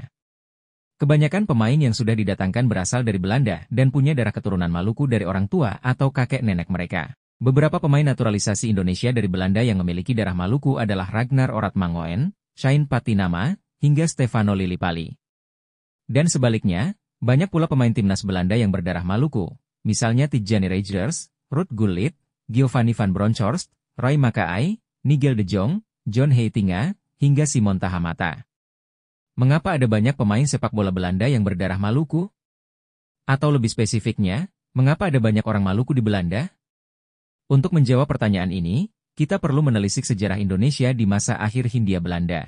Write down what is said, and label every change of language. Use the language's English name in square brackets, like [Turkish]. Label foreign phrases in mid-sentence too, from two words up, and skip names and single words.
[Indonesian] Kebanyakan pemain yang sudah didatangkan berasal dari Belanda dan punya darah keturunan Maluku dari orang tua atau kakek nenek mereka. Beberapa pemain naturalisasi Indonesia dari Belanda yang memiliki darah Maluku adalah Ragnar Oratmangoen, Shain Patinama, hingga Stefano Lillipali. Dan sebaliknya, banyak pula pemain timnas Belanda yang berdarah Maluku, misalnya Tijjani Reijers, Ruud Gullit, Giovanni van Bronckhorst, Roy Makaay, Nigel de Jong, John Heitinga, hingga Simon Tahamata. Mengapa ada banyak pemain sepak bola Belanda yang berdarah Maluku? Atau lebih spesifiknya, mengapa ada banyak orang Maluku di Belanda? Untuk menjawab pertanyaan ini, kita perlu menelisik sejarah Indonesia di masa akhir Hindia Belanda.